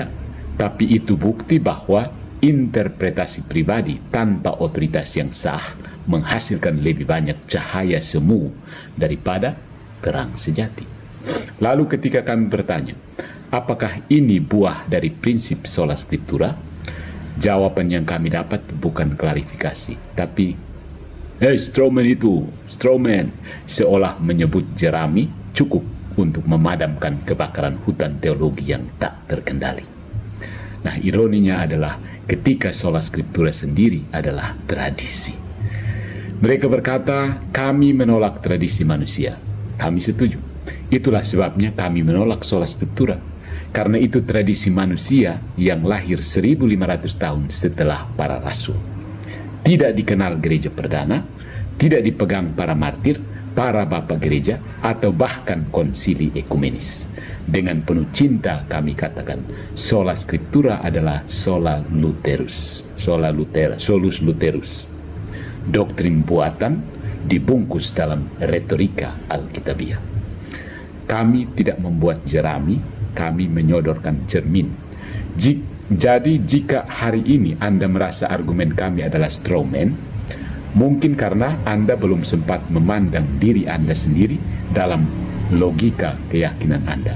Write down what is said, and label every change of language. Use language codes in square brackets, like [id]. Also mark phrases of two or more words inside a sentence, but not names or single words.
[id] Tapi itu bukti bahwa interpretasi pribadi tanpa otoritas yang sah menghasilkan lebih banyak cahaya semu daripada terang sejati. Lalu ketika kami bertanya, apakah ini buah dari prinsip [la] sola scriptura? [id] Jawaban yang kami dapat bukan klarifikasi, tapi strawman itu, strawman, seolah menyebut jerami cukup untuk memadamkan kebakaran hutan teologi yang tak terkendali. Nah, ironinya adalah ketika [la] sola scriptura [id] sendiri adalah tradisi. Mereka berkata, kami menolak tradisi manusia. Kami setuju. Itulah sebabnya kami menolak [la] sola scriptura. [id] Karena itu tradisi manusia yang lahir 1500 tahun setelah para rasul. Tidak dikenal gereja perdana, tidak dipegang para martir, para bapak gereja, atau bahkan konsili ekumenis. Dengan penuh cinta kami katakan, [la] sola scriptura adalah sola Lutherus, solus Lutherus. [id] Doktrin buatan dibungkus dalam retorika Alkitabiah. Kami tidak membuat jerami, kami menyodorkan cermin. Jadi jika hari ini Anda merasa argumen kami adalah strawman, mungkin karena Anda belum sempat memandang diri Anda sendiri dalam logika keyakinan Anda.